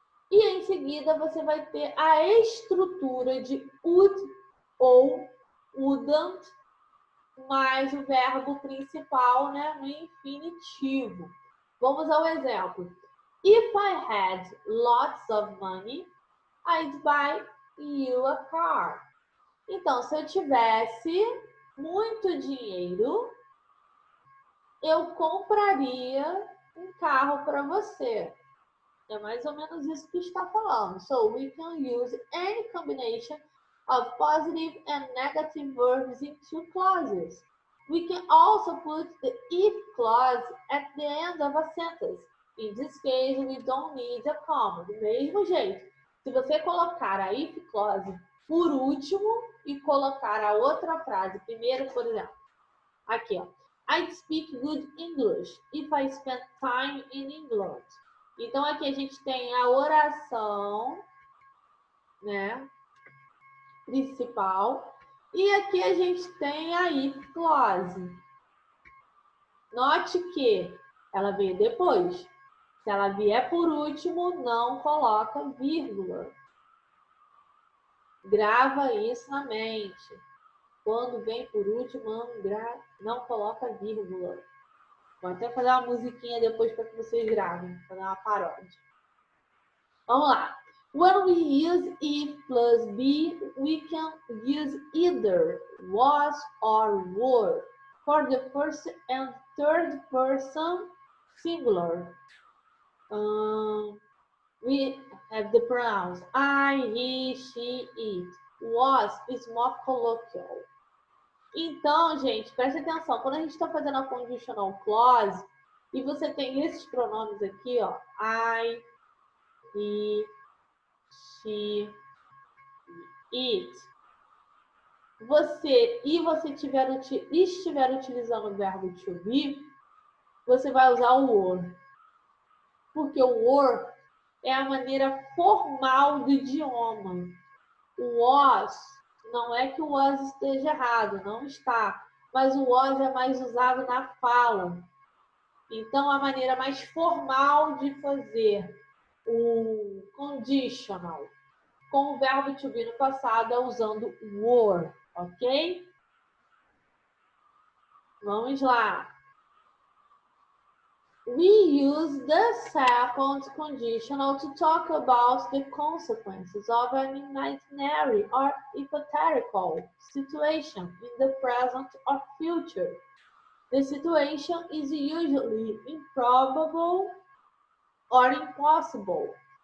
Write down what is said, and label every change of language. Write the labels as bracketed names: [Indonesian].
[Portuguese] E em seguida você vai ter a estrutura de would ou wouldn't, mais o verbo principal, né, no infinitivo. Vamos ao exemplo. [English] If I had lots of money, I'd buy you a car. [Portuguese] Então, se eu tivesse muito dinheiro, eu compraria um carro para você. É mais ou menos isso que está falando. [English] So, we can use any combination of positive and negative verbs into clauses. We can also put the if clause at the end of a sentence. In this case, we don't need a comma. [Portuguese] Do mesmo jeito, se você colocar a if clause por último e colocar a outra frase primeiro, por exemplo, aqui, ó. [English] I speak good English if I spend time in England. [Portuguese] Então, aqui a gente tem a oração, né, principal. E aqui a gente tem a if clause. Note que ela veio depois. Se ela vier por último, não coloca vírgula. Grava isso na mente. Quando vem por último, não coloca vírgula. Vou até fazer uma musiquinha depois para que vocês gravem, fazer uma paródia. Vamos lá. [English] When we use if plus be, we can use either was or were for the first and third person singular. We have the pronouns I, he, she, it. Was is more colloquial. [Portuguese] Então, gente, preste atenção. Quando a gente está fazendo a conditional clause e você tem esses pronomes aqui, ó, I, he, she, it. Você estiver utilizando o verbo to be, você vai usar o were. Porque o were é a maneira formal do idioma. O was, não é que o was esteja errado, não está. Mas o was é mais usado na fala. Então, a maneira mais formal de fazer o conditional com o verbo to be no passado é usando were, ok? Vamos lá. [English] We use the second conditional to talk about the consequences of an imaginary or hypothetical situation in the present or future. The situation is usually improbable or impossible.